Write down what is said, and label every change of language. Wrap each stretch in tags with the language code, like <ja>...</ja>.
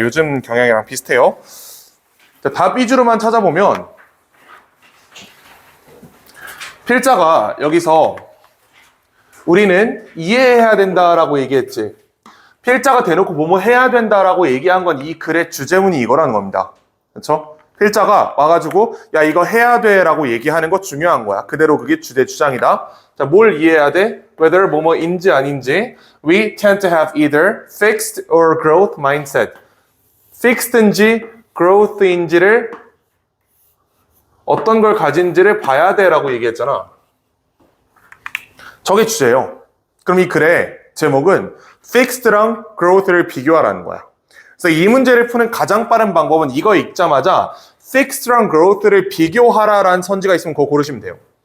<ko>요즘 경향이랑 비슷해요. 자, 답 위주로만 찾아보면 필자가 여기서 우리는 이해해야 된다라고 얘기했지. 필자가 대놓고 뭐뭐 해야 된다라고 얘기한 건 이 글의 주제문이 이거라는 겁니다. 그렇죠? 필자가 와가지고 야 이거 해야 돼라고 얘기하는 거 중요한 거야. 그대로 그게 주장이다. 자, 뭘 이해해야 돼?</ko> <en>Whether</en> <ko>뭐뭐인지 아닌지</ko> <en>We tend to have either fixed or growth mindset.</en> <ko>fixed인지 growth인지를 어떤 걸 가진지를 봐야 돼라고 얘기했잖아. 저게 주제예요. 그럼 이 글의 제목은 fixed랑 growth를 비교하라는 거야. 그래서 이 문제를 푸는 가장 빠른 방법은 이거 읽자마자 fixed랑 growth를 비교하라라는 선지가 있으면 그거 고르시면 돼요.</ko>